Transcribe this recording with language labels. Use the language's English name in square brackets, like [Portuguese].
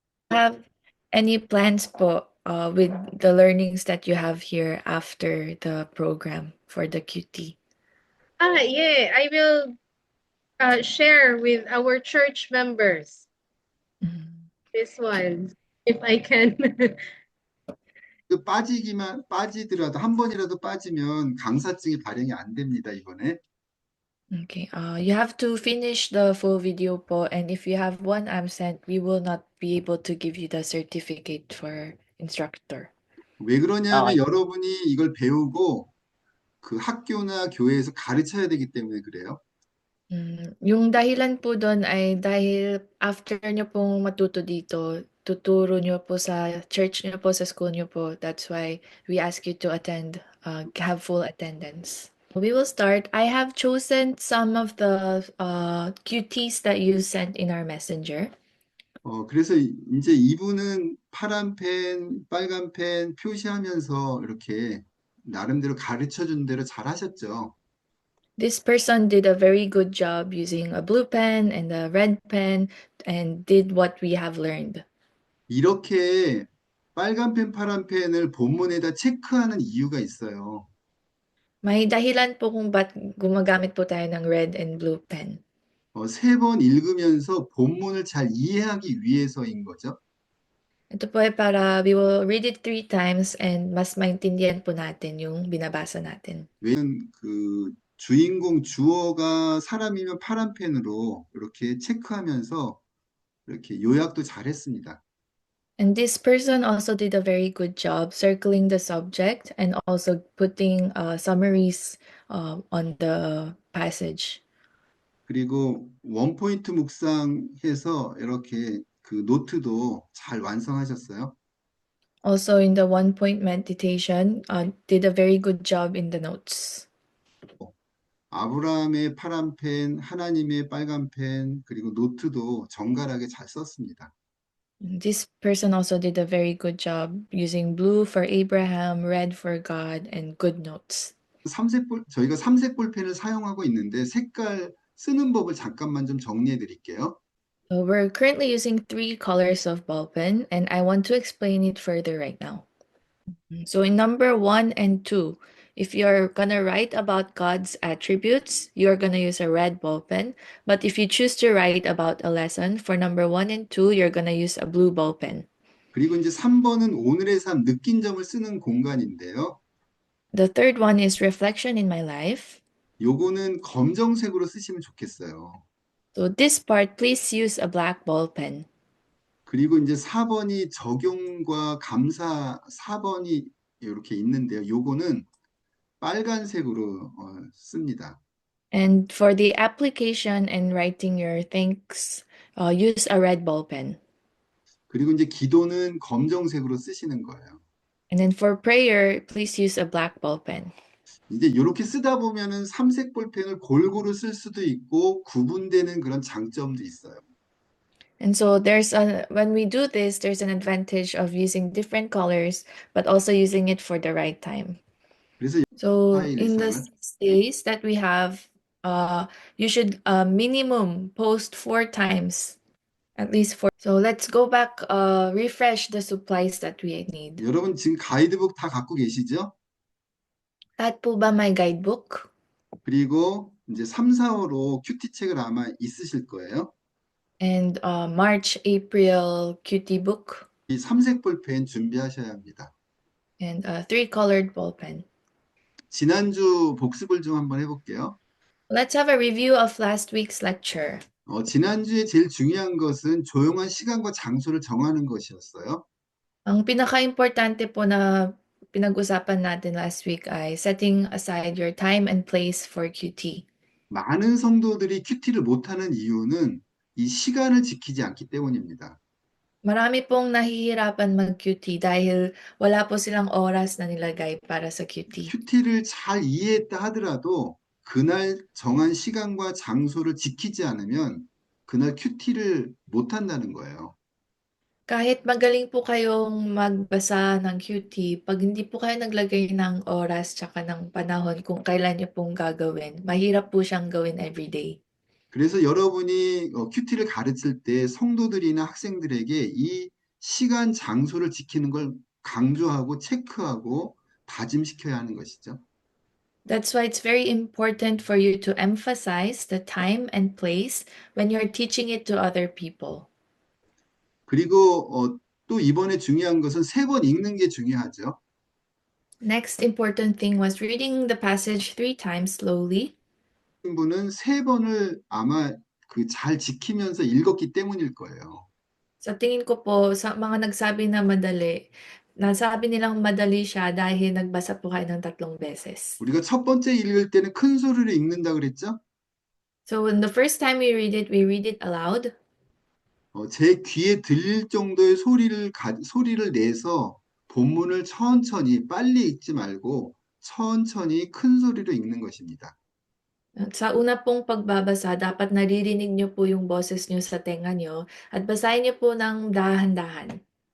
[English] Have any plans po with the learnings that you have here after the program for the QT? Yeah, I will share with our church members Mm. this one if I can. [Korean] 그 빠지더라도 한 번이라도 빠지면 강사증이 발행이 안 됩니다, 이번에. [English] Okay. You have to finish the full video po, and if you have one absent, we will not be able to give you the certificate for instructor. [Korean] 왜 그러냐면 여러분이 이걸 배우고 그 학교나 교회에서 가르쳐야 되기 때문에 그래요. [Filipino] Yung dahilan po dun ay dahil after niyo pong matuto dito, tuturo niyo po sa church niyo po, sa school niyo po. [English] That's why we ask you to attend, have full attendance. We will start. I have chosen some of the QTs that you sent in our messenger. [Korean] 그래서 이제 이분은 파란 펜, 빨간 펜 표시하면서 이렇게 나름대로 가르쳐 준 대로 잘 하셨죠. [English] This person did a very good job using a blue pen and a red pen and did what we have learned. [Korean] 이렇게 빨간 펜, 파란 펜을 본문에다 체크하는 이유가 있어요. [Filipino] May dahilan po kung ba't gumagamit po tayo ng [English] red and blue pen. [Korean] 세 번 읽으면서 본문을 잘 이해하기 위해서인 거죠. [Filipino] Ito po ay para [English] we will read it 3 times and [Filipino] mas maintindihan po natin yung binabasa natin. [Korean] 왜냐면 그 주인공 주어가 사람이면 파란 펜으로 이렇게 체크하면서 이렇게 요약도 잘했습니다. [English] And this person also did a very good job circling the subject and also putting summaries on the passage. [Korean] 그리고 원포인트 묵상해서 이렇게 그 노트도 잘 완성하셨어요. [English] Also in the 1 point meditation, did a very good job in the notes. [Korean] 아브라함의 파란 펜, 하나님의 빨간 펜, 그리고 노트도 정갈하게 잘 썼습니다. [English] This person also did a very good job using blue for Abraham, red for God, and good notes. [Korean] 저희가 삼색 볼펜을 사용하고 있는데 색깔 쓰는 법을 잠깐만 좀 정리해 드릴게요. [English] So we're currently using 3 colors of ball pen, and I want to explain it further right now. So in number 1 and 2, if you're gonna write about God's attributes, you're gonna use a red ball pen. But if you choose to write about a lesson, for number 1 and 2, you're gonna use a blue ball pen. [Korean] 그리고 이제 3번은 오늘의 삶, 느낀 점을 쓰는 공간인데요. [English] The third one is reflection in my life. [Korean] 요거는 검정색으로 쓰시면 좋겠어요. [English] So this part, please use a black ball pen. [Korean] 그리고 이제 4번이 적용과 감사 4번이 이렇게 있는데요. 요거는 빨간색으로 씁니다. [English] And for the application and writing your thanks, use a red ball pen. [Korean] 그리고 이제 기도는 검정색으로 쓰시는 거예요. [English] And then for prayer, please use a black ball pen. [Korean] 이제 이렇게 쓰다 보면은 삼색 볼펜을 골고루 쓸 수도 있고 구분되는 그런 장점도 있어요. [English] And so when we do this, there's an advantage of using different colors, but also using it for the right time. [Korean] 그래서 [English] So in the [Korean] 파일에서는 [English] 6 days that we have, you should minimum post 4 times, at least four. So let's go back, refresh the supplies that we need. [Korean] 여러분 지금 가이드북 다 갖고 계시죠? [Filipino] Lahat po ba may guidebook? [Korean] 그리고 이제 3, 4호로 큐티 책을 아마 있으실 거예요. [English] And March, April QT book [Korean] 이 삼색 볼펜 준비하셔야 합니다. [English] and a 3-colored ball pen. [Korean] 지난주 복습을 좀 한번 해볼게요. [English] Let's have a review of last week's lecture. [Korean] 지난주에 제일 중요한 것은 조용한 시간과 장소를 정하는 것이었어요. [Filipino] Ang pinaka-importante po na pinag-usapan natin last week ay [English] setting aside your time and place for QT. [Korean] 많은 성도들이 큐티를 못하는 이유는 이 시간을 지키지 않기 때문입니다. [Filipino] Marami pong nahihirapan mag-QT dahil wala po silang oras na nilagay para sa QT. [Korean] 큐티를 잘 이해했다 하더라도 그날 정한 시간과 장소를 지키지 않으면 그날 큐티를 못한다는 거예요. [Filipino] Kahit magaling po kayong magbasa ng QT, 'pag hindi po kayo naglagay ng oras tsaka ng panahon kung kailan niyo pong gagawin, mahirap po siyang gawin everyday. [Korean] 그래서 여러분이 큐티를 가르칠 때 성도들이나 학생들에게 이 시간, 장소를 지키는 걸 강조하고 체크하고 다짐시켜야 하는 것이죠. [English] That's why it's very important for you to emphasize the time and place when you're teaching it to other people. [Korean] 그리고 또 이번에 중요한 것은 세 번 읽는 게 중요하죠. [English] Next important thing was reading the passage 3 times slowly. [Korean] 분은 세 번을 아마 그 잘 지키면서 읽었기 때문일 거예요. [Filipino] Sa tingin ko po, sa mga nagsabi na madali, nasabi nilang madali siya dahil nagbasa po kayo ng 3 beses. [Korean] 우리가 첫 번째 읽을 때는 큰 소리로 읽는다 그랬죠? [English] So when the first time we read it aloud. [Korean] 제 귀에 들릴 정도의 소리를 내서 본문을 천천히 빨리 읽지 말고 천천히 큰 소리로 읽는 것입니다. [Filipino] At sa una pong pagbabasa, dapat naririnig niyo po yung boses niyo sa tenga niyo at basahin niyo po ng dahan-dahan.